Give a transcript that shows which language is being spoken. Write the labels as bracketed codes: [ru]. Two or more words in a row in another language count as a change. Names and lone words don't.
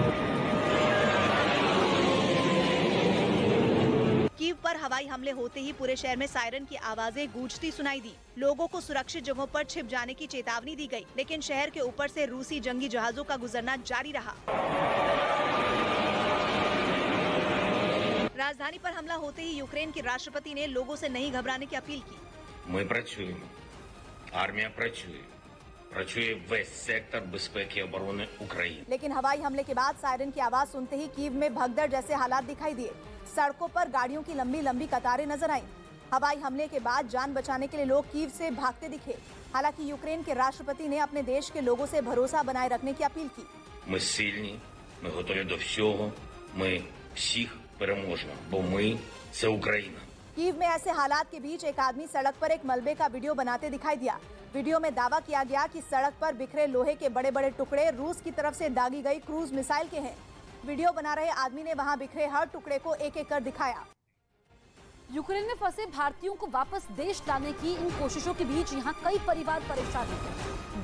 [hi] कीव पर हवाई हमले होते ही पूरे शहर में सायरन की आवाजें गूंजती सुनाई दी। लोगों को सुरक्षित जगहों पर छिप जाने की चेतावनी दी गई, लेकिन शहर के ऊपर से रूसी जंगी जहाजों का गुजरना जारी रहा। राजधानी पर हमला होते ही यूक्रेन के राष्ट्रपति ने लोगों से नहीं घबराने की अपील की। [uk] Ми працюємо. Армія працює. Працює весь сектор безпеки і оборони України. [hi] लेकिन हवाई हमले के बाद सायरन की आवाज सुनते ही कीव में भगदड़ जैसे हालात दिखाई दिए। सड़कों पर गाड़ियों की लंबी लंबी कतारें नजर आईं। हवाई हमले के बाद जान बचाने के लिए लोग कीव से भागते दिखे। हालांकि यूक्रेन के राष्ट्रपति ने अपने देश के लोगों से भरोसा बनाए रखने की अपील की। [uk] Ми сильні, ми готові до всього, ми всіх переможемо, бо ми – це Україна. [hi] कीव में ऐसे हालात के बीच एक आदमी सड़क पर एक मलबे का वीडियो बनाते दिखाई दिया। वीडियो में दावा किया गया कि सड़क पर बिखरे लोहे के बड़े बड़े टुकड़े रूस की तरफ से दागी गई [en] cruise missile [hi] के हैं। वीडियो बना रहे आदमी ने वहां बिखरे हर टुकड़े को एक एक कर दिखाया। यूक्रेन में फंसे भारतीयों को वापस देश लाने की इन कोशिशों के बीच यहाँ कई परिवार परेशान हैं।